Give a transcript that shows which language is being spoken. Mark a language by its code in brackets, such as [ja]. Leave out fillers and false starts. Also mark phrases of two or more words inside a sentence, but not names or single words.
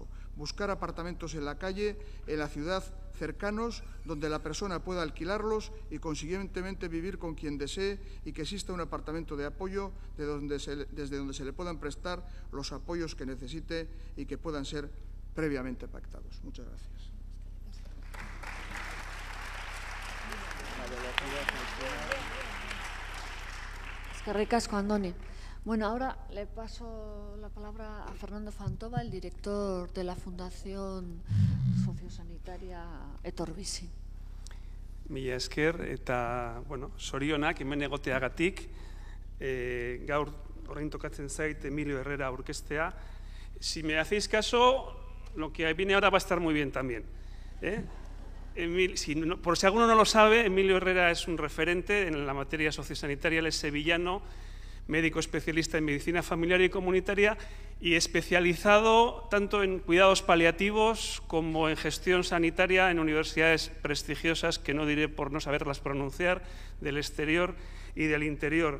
[es] Buscar apartamentos en la calle, en la ciudad, cercanos, donde la persona pueda alquilarlos y, consiguientemente, vivir con quien desee y que exista un apartamento de apoyo desde donde se le puedan prestar los apoyos que necesite y que puedan ser previamente pactados. Muchas gracias. [eu] Eskerrik asko, Andoni. [es] Bueno, ahora le paso la palabra a Fernando Fantova, el director de la Fundación Sociosanitaria Etorbizi. [eu] Mila esker eta, sorionak hemen egoteagatik, gaur orain tokatzen zait Emilio Herrera aurkeztea. [es] Si me hacéis caso, lo que viene ahora va a estar muy bien también. Por si alguno no lo sabe, Emilio Herrera es un referente en la materia sociosanitaria, él es sevillano, médico especialista en medicina familiar y comunitaria y especializado tanto en cuidados paliativos como en gestión sanitaria en universidades prestigiosas, que no diré por no saberlas pronunciar, del exterior y del interior.